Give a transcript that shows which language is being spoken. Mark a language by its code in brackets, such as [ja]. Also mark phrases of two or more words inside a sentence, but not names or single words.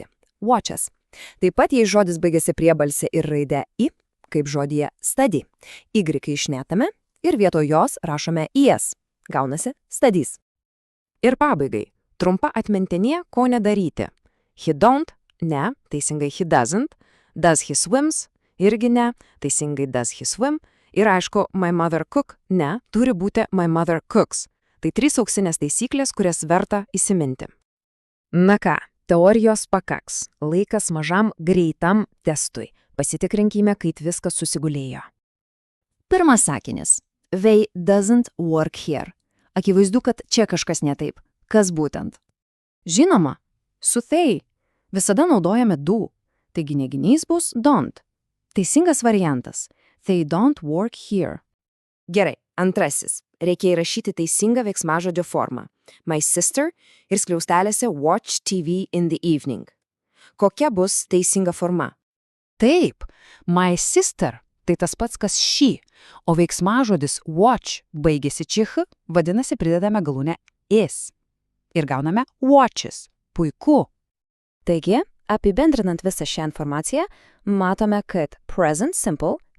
[lt] Watches. Taip pat jei žodis baigėsi priebalse ir raide i, kaip žodyje study, y išnetame ir vietoj jos rašome is. Gaunasi studies. Ir pabaigai, trumpa atmintinė, ko nedaryti. [en] He don't, [lt] ne, teisingai [en] he doesn't, does he swims, [lt] irgi ne, teisingai [en] does he swim, [lt] ir aišku, [en] my mother cook, [lt] ne, turi būti [en] my mother cooks. [lt] Tai 3 auksinės taisyklės, kurias verta įsiminti. Na ką, teorijos pakaks, laikas mažam greitam testui. Pasitikrinkime, kaip viskas susigulėjo. Pirmas sakinis. [en] They doesn't work here. [lt] Akivaizdu, kad čia kažkas ne taip. Kas būtent? Žinoma, su they. Visada naudojame do. Taigi neginys bus don't. Teisingas variantas. [en] They don't work here. [lt] Gerai, antrasis. Reikia įrašyti teisingą veiksmažodžio formą. [en] My sister [lt] ir skliaustelėse [en] watch TV in the evening. [lt] Kokia bus teisinga forma? Taip, [en] my sister. [lt] Tai tas pats, kas she, o veiksmažodis watch baigėsi čich, vadinasi pridedame galūnę is. Ir gauname watches. Puiku. Taigi, apibendrinant visą šią informaciją, matome, kad [en] present simple